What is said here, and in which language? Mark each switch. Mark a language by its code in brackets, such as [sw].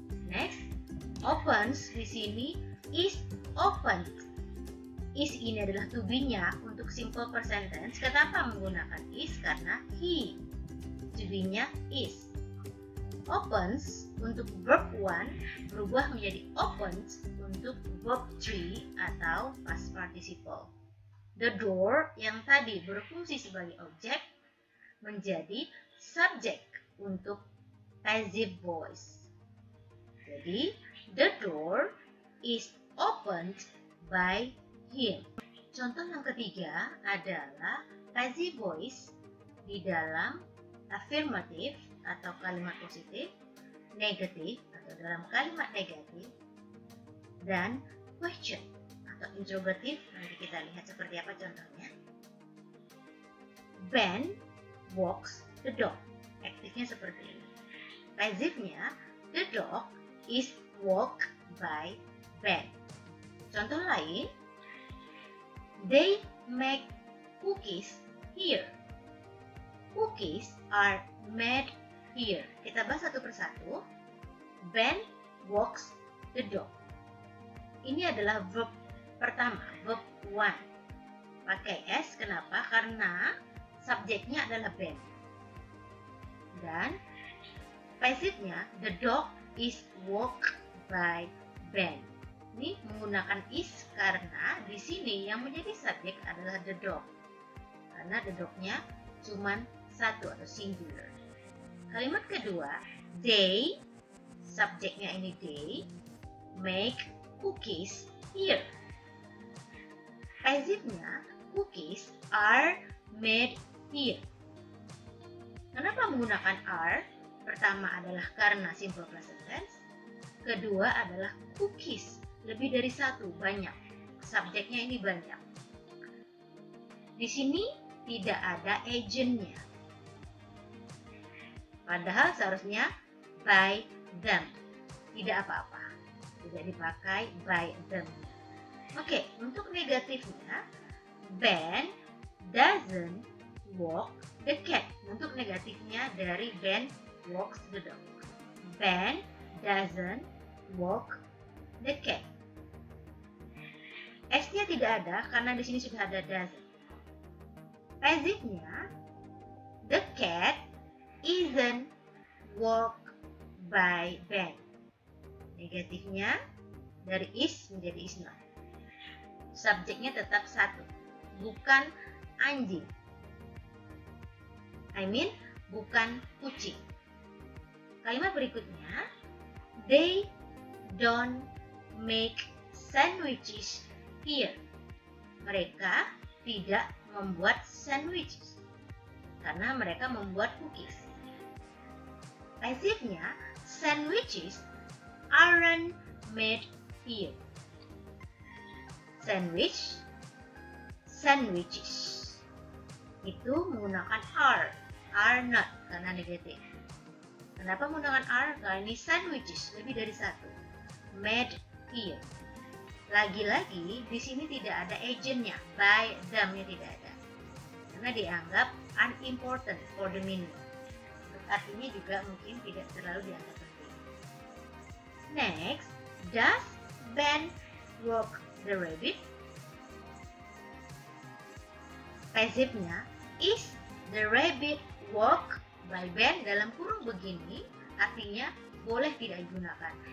[en] Next, opens [id] di sini [en] is opened. [id] Is ini adalah to be-nya untuk simple present tense. Kenapa menggunakan is? Karena he. To be-nya is. Opens untuk verb 1 berubah menjadi opens untuk verb 3 atau past participle. The door yang tadi berfungsi sebagai objek menjadi subject untuk passive voice. [en] Jadi, the door is opened by him. [id] Contoh yang ketiga adalah passive voice di dalam affirmative atau kalimat positif, negatif atau dalam kalimat negatif, dan question atau interrogatif. Nanti kita lihat seperti apa contohnya. [en] Ben walks the dog. [id] Aktifnya seperti ini. [en] Pasifnya, the dog is walked by Ben. Contoh lain, they make cookies here. Cookies are made here. [id] Kita bahas satu persatu. [en] Ben walks the dog. [id] Ini adalah verb pertama, verb 1. Pakai S, kenapa? Karena subjeknya adalah Ben. Dan pasifnya, [en] the dog is walked by Ben. [id] Ini menggunakan is karena di sini yang menjadi subjek adalah the dog. Karena the dog-nya cuman satu atau singular. [en] Kalimat kedua, they, subjeknya ini they, make cookies here. Pasifnya, cookies are made here. [id] Kenapa menggunakan are? Pertama adalah karena simple present tense. Kedua adalah cookies, lebih dari satu, banyak. Subjeknya ini banyak. Di sini tidak ada agentnya. Padahal seharusnya by them. Tidak apa-apa. tidak dipakai [en] by them. [id] Oke, untuk negatifnya, [en] Ben doesn't walk the cat. [id] Untuk negatifnya dari [en] Ben walks the dog. Ben doesn't walk the cat. [id] S-nya tidak ada karena di sini sudah ada doesn't. [en] Passive-nya, the cat isn't walked by Ben. [id] Negatifnya dari is menjadi is not. Subjeknya tetap satu, bukan anjing. Bukan kucing. Kalimat berikutnya, [en] they don't make sandwiches here. [id] Mereka tidak membuat sandwiches karena mereka membuat cookies. [en] Passive-nya, sandwiches aren't made here. [id] Sandwiches itu menggunakan are not karena negatif. Kenapa menggunakan are? Karena ini sandwiches lebih dari satu. Made here. Lagi-lagi di sini tidak ada agentnya, by them-nya tidak ada, karena dianggap [en] unimportant for the meaning. [id] Artinya juga mungkin tidak terlalu dianggap penting. [en] Next, does Ben walk the rabbit? [id] Passive-nya, [en] is the rabbit walk by Ben, [id] dalam kurung begini artinya boleh tidak digunakan.